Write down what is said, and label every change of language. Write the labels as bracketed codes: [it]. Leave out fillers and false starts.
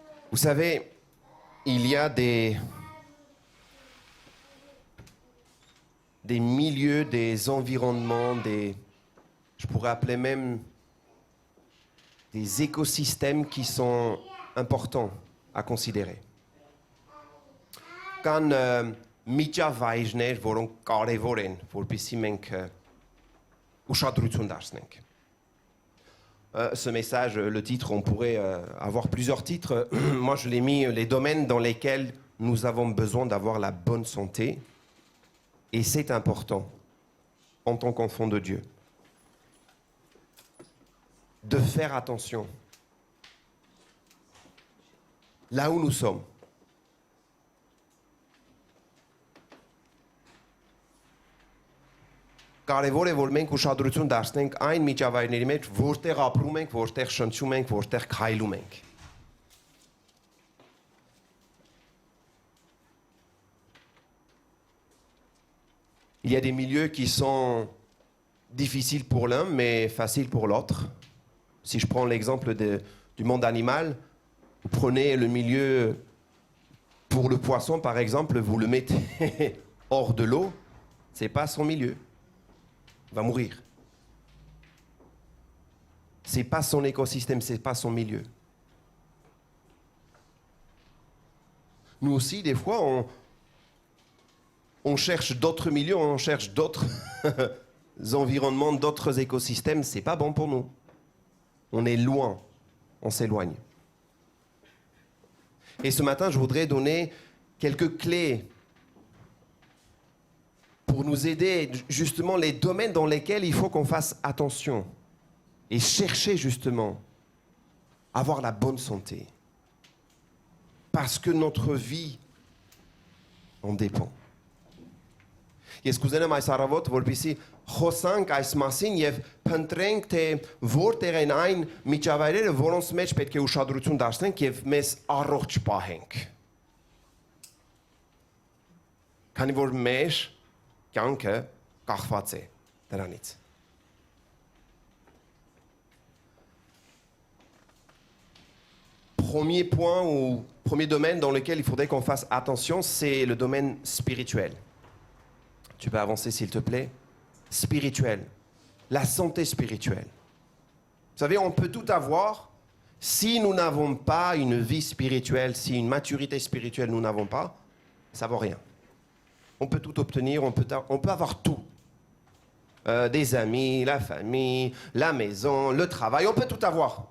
[fr] Vous savez, il y a des milieux, des environnements, je pourrais appeler même des écosystèmes qui sont importants à considérer. [hy] Quand միջավայրներ, որոնք կարևոր են, որպեսզի մենք ուշադրություն դարձնենք. [fr] Ce message, le titre, on pourrait avoir plusieurs titres. Moi, je l'ai mis les domaines dans lesquels nous avons besoin d'avoir la bonne santé. Et c'est important, en tant qu'enfant de Dieu, de faire attention là où nous sommes. [hy] Կարևոր է, որ մենք ուշադրություն դարձնենք այն միջավայրների մեջ, որտեղ ապրում ենք, որտեղ շնչում ենք, որտեղ քայլում ենք։ [fr] Il y a des milieux qui sont difficiles pour l'un, mais faciles pour l'autre. Si je prends l'exemple du monde animal, vous prenez le milieu pour le poisson, par exemple, vous le mettez hors de l'eau, c'est pas son milieu. Il va mourir. C'est pas son écosystème, c'est pas son milieu. Nous aussi, des fois, on cherche d'autres milieux, on cherche d'autres environnements, d'autres écosystèmes. C'est pas bon pour nous. On est loin, on s'éloigne. Et ce matin, je voudrais donner quelques clés pour nous aider, justement, les domaines dans lesquels il faut qu'on fasse attention et chercher, justement, à avoir la bonne santé. Parce que notre vie en dépend. [hy] Ես կուզենամ այս առավոտ, որպեսզի խոսանք այս մասին եւ փնտրենք, թե որտեղ են այն միջավայրերը, որոնց մեջ պետք է ուշադրություն դարձնենք եւ մեզ առողջ պահենք։ Քանի որ մեր կյանքը կախված է դրանից։ [fr] Premier point ou premier domaine dans lequel il faudrait qu'on fasse attention, c'est le domaine spirituel. Tu peux avancer s'il te plaît. Spirituel. La santé spirituelle. Vous savez, on peut tout avoir. Si nous n'avons pas une vie spirituelle, si une maturité spirituelle nous n'avons pas, ça vaut rien. On peut tout obtenir, on peut avoir tout. Des amis, la famille, la maison, le travail, on peut tout avoir.